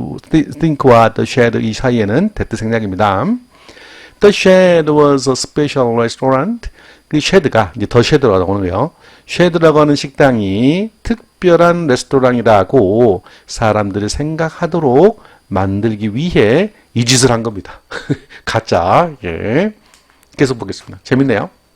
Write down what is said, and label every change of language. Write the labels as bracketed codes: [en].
[ko] think와 the shed 이 사이에는 that 생략입니다. [en] The shed was a special restaurant. [ko] 그 shed가 이제 the shed라고 나오는 거예요. shed라고 하는 식당이 특별한 레스토랑이라고 사람들이 생각하도록 만들기 위해 이 짓을 한 겁니다. 가짜. 예. 계속 보겠습니다. 재밌네요.